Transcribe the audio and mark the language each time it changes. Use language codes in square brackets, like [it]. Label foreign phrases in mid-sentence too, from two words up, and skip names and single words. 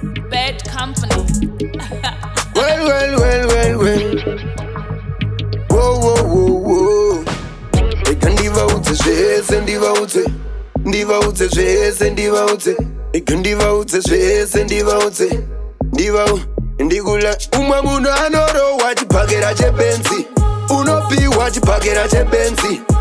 [en] Bad company. Well, well, well, well, well. Whoa, whoa, whoa, whoa. [sn] Eka ndivaudze zvese, ndivaudze. Ndivaudze zvese, ndivaudze. Eka ndivaudze zvese, ndivaudze. Ndivau-, ndigula. Umwe munhu anorohwa chibhakera chebenzi. Unopiwa chibhakera chebenzi.